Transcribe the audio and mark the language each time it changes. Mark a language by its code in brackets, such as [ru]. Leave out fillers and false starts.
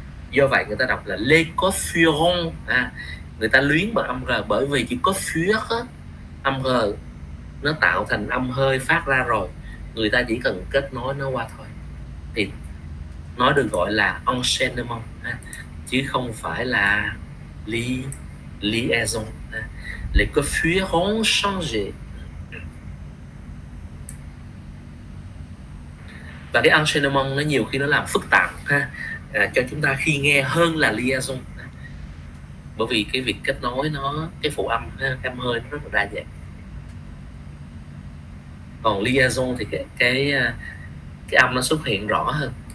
[vi] Do vậy người ta đọc là [fr] les coiffures. [vi] Người ta luyến bằng âm R, bởi vì chữ coiffure âm R nó tạo thành âm hơi phát ra rồi, người ta chỉ cần kết nối nó qua thôi thì nó được gọi là enchaînement, chứ không phải là liaison. [fr] Les coiffures ont changé. [vi] Và cái enchaînement nó nhiều khi nó làm phức tạp cho chúng ta khi nghe hơn là liaison, bởi vì cái việc kết nối nó, cái phụ âm, cái âm hơi nó rất là đa dạng. Còn liaison thì cái âm nó xuất hiện rõ hơn.